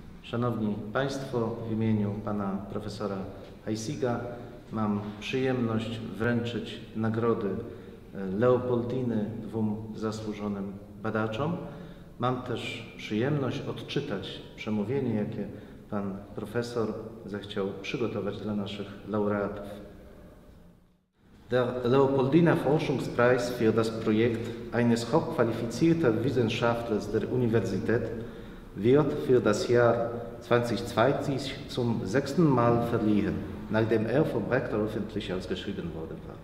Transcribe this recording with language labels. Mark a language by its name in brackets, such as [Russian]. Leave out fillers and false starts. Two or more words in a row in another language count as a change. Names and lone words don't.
[Polish] Szanowni Państwo, w imieniu pana profesora Heisiga mam przyjemność wręczyć nagrody Leopoldiny dwóm zasłużonym badaczom. Mam też przyjemność odczytać przemówienie, jakie pan profesor zechciał przygotować dla naszych laureatów. [German] Der Leopoldiner Forschungspreis für das Projekt eines hochqualifizierten Wissenschaftlers der Universität wird für das Jahr 2020 zum 6. Mal verliehen, nachdem er vom Rektor öffentlich ausgeschrieben worden war.